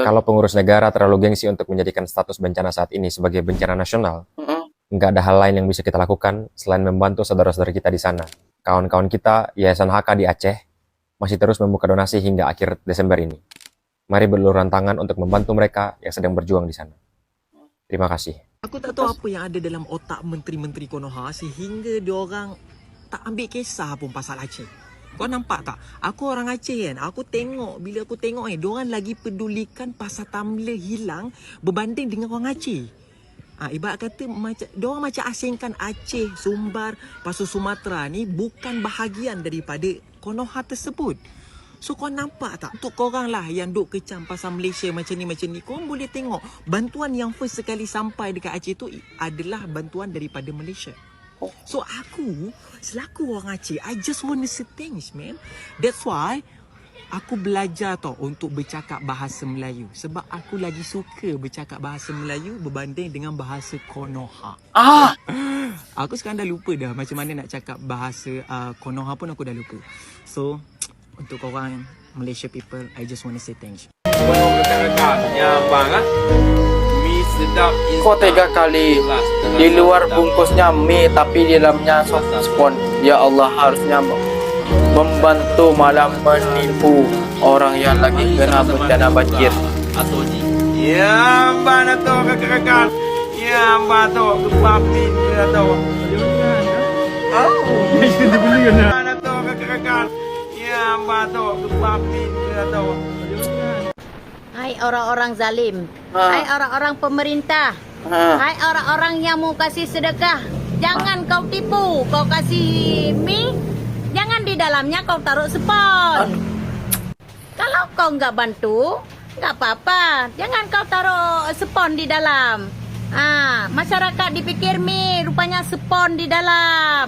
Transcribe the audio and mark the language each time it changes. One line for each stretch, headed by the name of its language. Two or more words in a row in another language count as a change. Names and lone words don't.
Indonesian: Kalau pengurus negara terlalu gengsi untuk menjadikan status bencana saat ini sebagai bencana nasional, nggak ada hal lain yang bisa kita lakukan selain membantu saudara-saudara kita di sana. Kawan-kawan kita, Yayasan HK di Aceh, masih terus membuka donasi hingga akhir Desember ini. Mari beruluran tangan untuk membantu mereka yang sedang berjuang di sana. Terima kasih.
Malay: Aku tak tahu apa yang ada dalam otak menteri-menteri Konoha sehingga diorang tak ambil kisah pun pasal Aceh. Kau nampak tak? Aku orang Aceh kan. Bila aku tengok diorang lagi pedulikan pasal tumbler hilang berbanding dengan orang Aceh. Ibarat kata diorang macam asingkan Aceh, Sumbar, pasal Sumatera ni bukan bahagian daripada Konoha tersebut. So kau nampak tak? Untuk korang lah yang duk kecam pasal Malaysia macam ni, korang boleh tengok bantuan yang first sekali sampai dekat Aceh tu adalah bantuan daripada Malaysia. So aku selaku orang Aceh,
English: I just want to say thanks, man. That's why
Malay: aku belajar tau untuk bercakap bahasa Melayu. Sebab aku lagi suka bercakap bahasa Melayu berbanding dengan bahasa Konoha. Aku sekarang dah lupa dah macam mana nak cakap bahasa Konoha pun aku dah lupa. So, untuk korang Malaysia people,
English: I just want to say thanks.
Indonesian: Kok tega kali? Di luar bungkusnya mie tapi di dalamnya spon.
Arabic: يا الله,
Indonesian: harusnya membantu malah menipu orang yang lagi kena bencana banjir. Ya, mana tu kakak? Ya, mana tu kepapi tu? Mana tu kakak? Ya, mana tu kepapi tu? Hai Hai orang-orang zalim. Ah. Hai orang-orang pemerintah. Hai orang-orang yang mau kasih sedekah. Jangan kau tipu. Kau kasih mie, jangan di dalamnya kau taruh spon. Kalau kau nggak bantu, nggak apa-apa. Jangan kau taruh spon di dalam. Masyarakat dipikir mie, rupanya spon di dalam.